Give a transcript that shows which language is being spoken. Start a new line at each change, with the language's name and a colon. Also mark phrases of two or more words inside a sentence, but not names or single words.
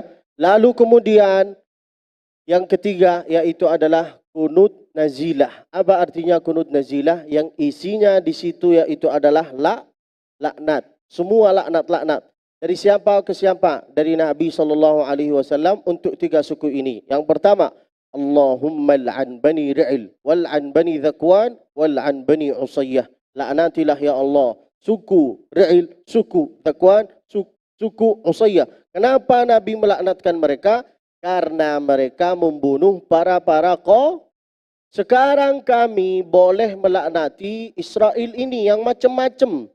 Indonesian: Lalu kemudian yang ketiga yaitu adalah
Arabic: قنوت النازلة.
Indonesian: Apa artinya
Arabic: قنوت النازلة?
Indonesian: Yang isinya di situ yaitu adalah laknat. Semua laknat. Dari siapa ke siapa? Dari Nabi SAW untuk 3 suku ini. Yang pertama,
Arabic: اللهم العن بني رعل والعن بني ذكوان والعن بني عصية.
Indonesian: Laknatilah ya Allah suku Ri'il, suku Zakwan, suku Usayyah. Kenapa Nabi melaknatkan mereka? Karena mereka membunuh para Sekarang kami boleh melaknati Israel ini yang macam-macam.